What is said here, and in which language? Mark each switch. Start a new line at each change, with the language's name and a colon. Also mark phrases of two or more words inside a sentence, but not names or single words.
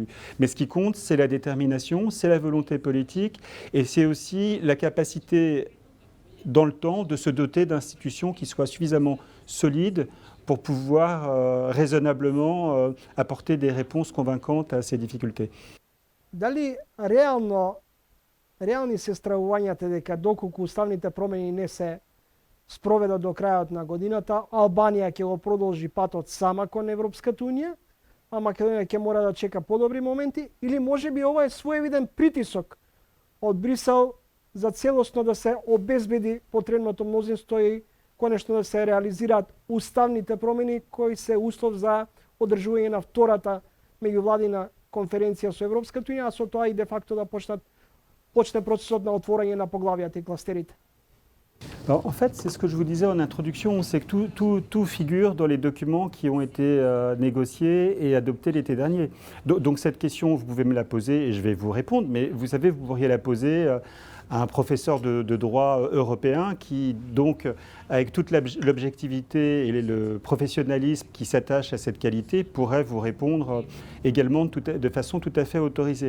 French: Mais ce qui compte, c'est la détermination, c'est la volonté politique et c'est aussi la capacité dans le temps de se doter d'institutions qui soient suffisamment solides pour pouvoir raisonnablement apporter des réponses convaincantes à ces difficultés.
Macedonian: Дали реални се стравувањата дека доколку уставните промени не се спроведат до крајот на годината, Албанија ќе го продолжи патот сама кон Европската унија, а Македонија ќе мора да чека подобри моменти, или можеби ова е своевиден притисок од Брисел за целосно да се обезбеди потребното мнозинство и конечно да се реализираат уставните промени кои се услов за одржување на втората меѓувладина конференција со Европската унија, а со тоа и де факто да почне процесот на отворање на поглавјата и кластерите.
French: Alors, en fait, c'est ce que je vous disais en introduction, c'est que tout figure dans les documents qui ont été négociés et adoptés l'été dernier. Donc cette question, vous pouvez me la poser et je vais vous répondre, mais vous savez, vous pourriez la poser à un professeur de droit européen qui, donc, avec toute l'objectivité et le professionnalisme qui s'attache à cette qualité, pourrait vous répondre également de façon tout à fait autorisée.